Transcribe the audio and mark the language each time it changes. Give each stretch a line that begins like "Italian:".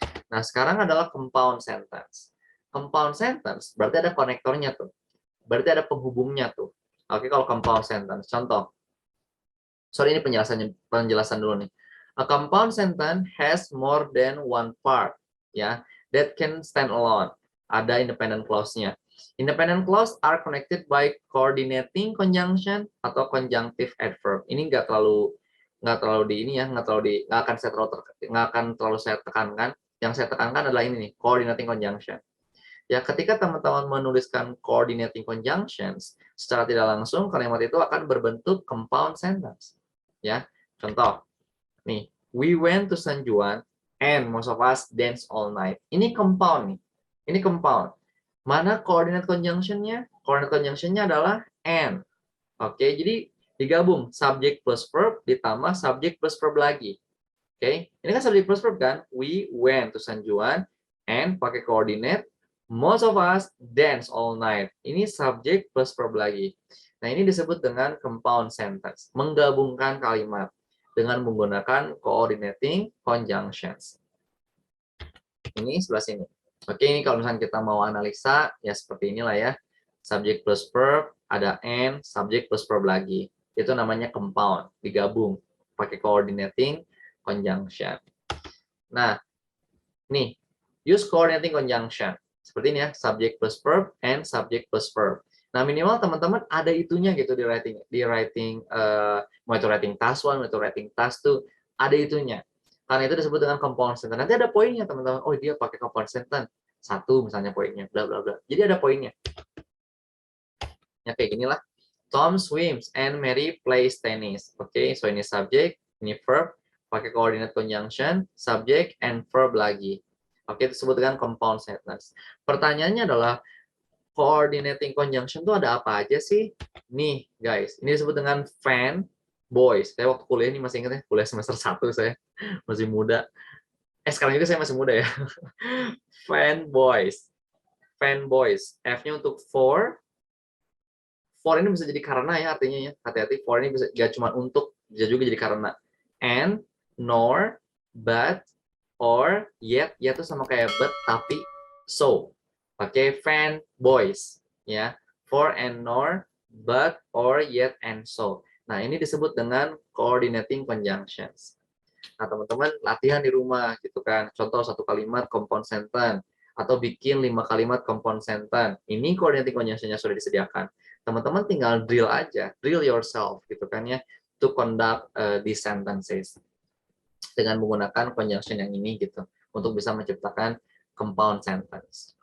Indonesian: Nah, sekarang adalah compound sentence. Compound sentence berarti ada konektornya tuh. Berarti ada penghubungnya tuh. Oke, kalau compound sentence. Contoh. Sorry, ini penjelasan dulu nih.
English: A compound sentence has more than one part, ya, that can stand alone.
Indonesian: Ada independent clause-nya.
English: Independent clause are connected by coordinating conjunction atau conjunctive adverb.
Indonesian: Ini nggak terlalu di ini ya, nggak akan terlalu saya tekankan. Yang saya tekankan adalah ini nih, coordinating conjunction. Ya, ketika teman-teman menuliskan coordinating conjunctions, secara tidak langsung kalimat itu akan berbentuk compound sentence. Ya, contoh.
English: Nih, we went to San Juan and most of us dance all night.
Indonesian: Ini compound nih. Ini compound. Mana coordinate conjunction-nya? Coordinate conjunction-nya adalah and. Oke, jadi digabung subject plus verb ditambah subject plus verb lagi. Oke, ini kan subject plus verb kan?
English: We went to San Juan and
Indonesian: pakai coordinate.
English: Most of us dance all night.
Indonesian: Ini subject plus verb lagi. Nah, ini disebut dengan compound sentence. Menggabungkan kalimat dengan menggunakan coordinating conjunctions. Ini sebelah sini. Oke, ini kalau misalnya kita mau analisa, ya seperti inilah ya. Subject plus verb, ada and, subject plus verb lagi. Itu namanya compound, digabung. Pakai coordinating conjunction.
English: Nah, nih, use coordinating conjunction.
Indonesian: Seperti ini ya, subject plus verb and subject plus verb. Nah, minimal teman-teman ada itunya gitu di writing mau itu writing task 1, mau itu writing task 2, ada itunya. Karena itu disebut dengan compound sentence. Nanti ada poinnya teman-teman. Oh, dia pakai compound sentence. 1 misalnya poinnya, bla bla bla. Jadi ada poinnya. Ya kayak ginilah.
English: Tom swims and Mary plays tennis.
Indonesian: Oke, so ini subject, ini verb, pakai coordinate conjunction, subject and verb lagi. Oke, itu disebut dengan compound sentence. Pertanyaannya adalah coordinating conjunction itu ada apa aja sih? Nih, guys, ini disebut dengan fan boys. Saya waktu kuliah ini masih ingat ya, kuliah semester 1 saya masih muda. Sekarang juga saya masih muda ya. Fan boys. Fan boys. F-nya untuk for ini bisa jadi karena ya artinya ya. Hati-hati, for ini bisa gak cuma untuk, bisa juga jadi karena.
English: And, nor, but, or, yet.
Indonesian: Yet itu sama kayak but, tapi, so. Pakai fan boys ya.
English: For and nor, but, or, yet, and so.
Indonesian: Nah, ini disebut dengan coordinating conjunctions. Nah, teman-teman latihan di rumah gitu kan. Contoh satu kalimat compound sentence atau bikin 5 kalimat compound sentence. Ini coordinating conjunction-nya sudah disediakan. Teman-teman tinggal drill aja,
English: drill yourself
Indonesian: gitu kan ya,
English: to conduct these sentences
Indonesian: dengan menggunakan conjunction yang ini gitu untuk bisa menciptakan compound sentence.